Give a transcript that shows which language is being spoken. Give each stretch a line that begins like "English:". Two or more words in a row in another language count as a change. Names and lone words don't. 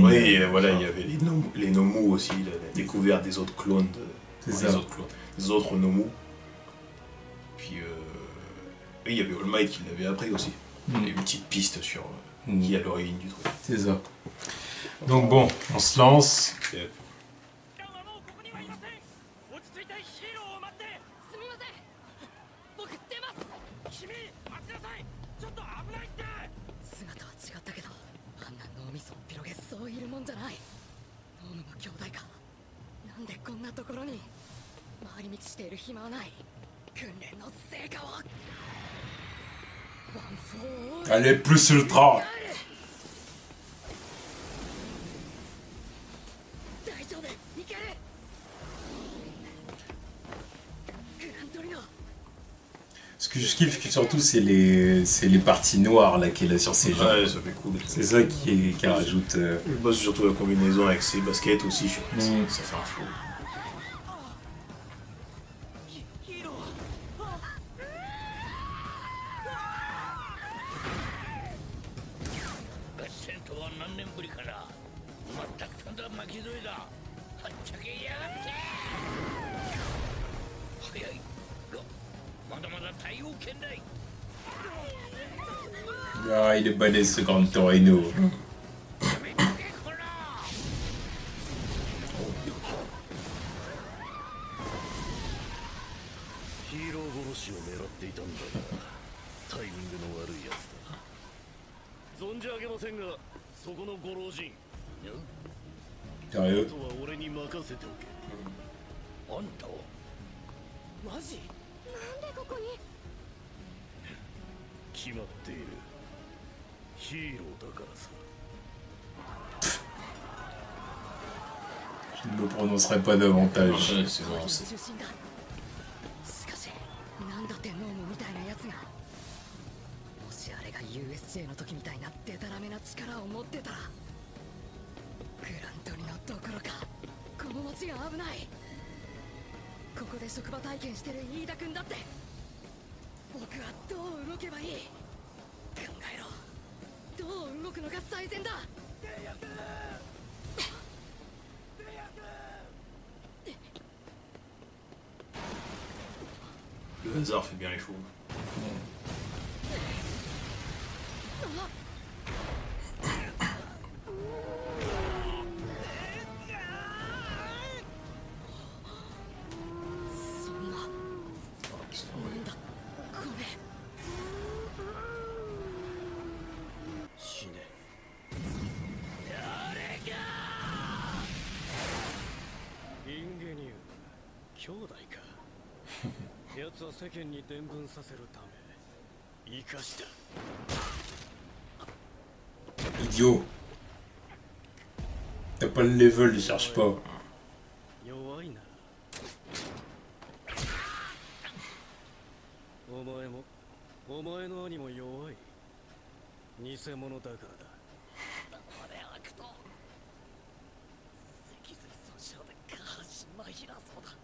French: Oui, et voilà, il y avait les Nomu aussi, il avait découvert des autres clones C'est enfin, ça. des autres Nomu. Puis, et il y avait All Might qui l'avait appris aussi. Il y a une petite piste sur qui est à l'origine du truc. C'est ça. Donc bon, on se lance. Et-
Japanese: はもうここにはいません。落ち着いてヒーローを待って。すみません。僕出ます。君待ちなさい。ちょっと危ないって。姿は違ったけど、あんな脳みそを広げそういるもんじゃない。ノームの兄弟か。なんでこんなところに。回り道している暇はない。訓練の成果を。ワンフォーオール。
French: Allez,
Latin: plus ultra.
Japanese: 大丈夫いける。グラントリノ。
French: Ce que je kiffe surtout, c'est les parties noires là qu'il a sur ses jambes. Ouais, ça fait cool. C'est ça qui rajoute. Je bosse surtout la combinaison avec ses baskets aussi, je sais pas, Mm. ça fait un flow.
Japanese: ヒーロー。合戦とは何年ぶりかな。全くとんだ巻き添えだ。はっちゃけやがって。早いが、まだまだ対応圏内。
French: Ah, il est balèze ce Grand Torino.
Japanese: やめとけこら。ヒーロー殺しを狙っていたんだがタイミングの悪いやつだ存じ上げませんがそこのご老人あ
French: Sérieux?
Japanese: とは俺に任せておけあんたはマジ？なんでここに？決まっているヒーローだからさ
French: Je ne me prononcerai pas davantage. Ouais, c'est bon,
Japanese: 中
French: c'est...
Japanese: 心だ。しかし、なんだってノームみたいなやつが。もしあれが USJ の時みたいなデタラメな力を持ってたら、グラントリのどころか、この街が危ない。ここで職場体験してる飯田君だって、僕はどう動けばいい？考えろ。どう動くのが最善だ。
French: Le hasard fait bien les choses.
Japanese: なんだこれ。死ねインゲニウム兄弟か奴は世間に伝聞させるため生かした
French: Idiot. T'as pas le level, il cherche pas.
Japanese: 弱いな。お前もお前の兄も弱い。偽物だからだ。俺は悪党脊髄損傷で下半身麻痺だそうだ。